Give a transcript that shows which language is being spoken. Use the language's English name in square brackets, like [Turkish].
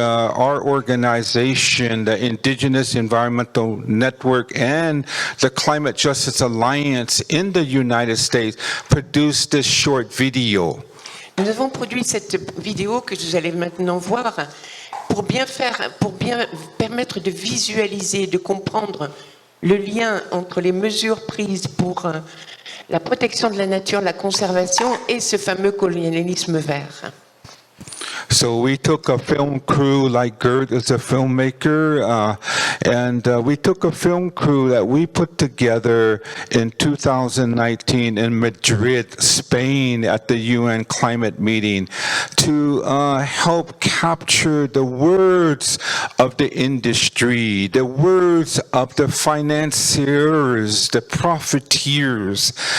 [English] Our organization, the Indigenous Environmental Network and the Climate Justice Alliance in the United States produced this short video. [French] Nous avons produit cette vidéo que vous allez maintenant voir pour bien permettre de visualiser, de comprendre le lien entre les mesures prises pour la protection de la nature, la conservation et ce fameux colonialisme vert. [English] So we took a film crew, like Gert is a filmmaker, and we took a film crew that we put together in 2019 in Madrid, Spain, at the UN climate meeting to help capture the words of the industry, the words of the financiers, the profiteers,